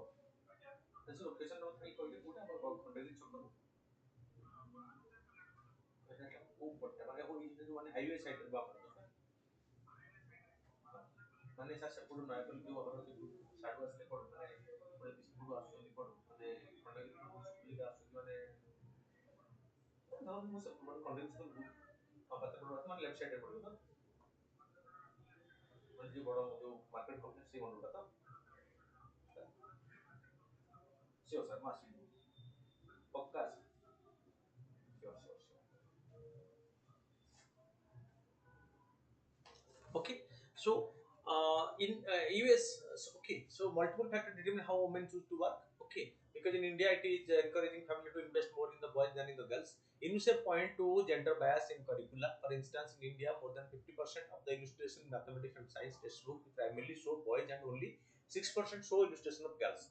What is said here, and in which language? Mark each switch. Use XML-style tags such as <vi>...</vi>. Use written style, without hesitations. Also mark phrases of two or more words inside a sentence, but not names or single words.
<or>ସେ ଲୋକେସନ୍ ଖାଲି କହିଲେ କୋଉଟା ଆମର ଖଣ୍ଡଗିରି ଛକରୁ କୋଉ ପଟଟା ମାନେ ଯୋଉ ମାନେ</or> <en>highway side-re</en> <or>ବାମ ପଟ ମାନେ ସାର୍ ସେପଟୁ ନୟାପଲ୍ଲୀ ଯୋଉ ଆମର ସାଡୁ ଆସିଲେ ପଡୁ ମାନେ ପୁଣି ବିଷ୍ଣୁପୁର ଆସୁଛନ୍ତି ପଡୁ ମାନେ ଖଣ୍ଡଗିରି ସୁପୁଲିକା ଆସୁଛନ୍ତି ମାନେ ଧରନ୍ତୁ ମୁଁ ମାନେ ଖଣ୍ଡଗିରି ସ୍କୁଲ ପାତ୍ରପୁର ମାନେ</or> <en>left side-re</en> <or>ପଡିବ ତ ମାନେ ଯୋଉ ବଡ ଯୋଉ</or> <en>market complex</en> <or>ସେଇ ମଣ୍ଡପଟା ତ</or> <en>sure sir</en> <or>ମୁଁ ଆସିବି ପକ୍କା ଆସିବି</or> <en>sure sure sure. Okay, so in US, okay, so multiple factors determine how women choose to work. Okay, because in India it is encouraging family to invest more in the boys than in the girls. UNICEF point to gender bias in curricula. For instance, in India, more than 50% of the illustration in mathematics and science textbook primarily show boys and only 6% show illustration of girls.</en>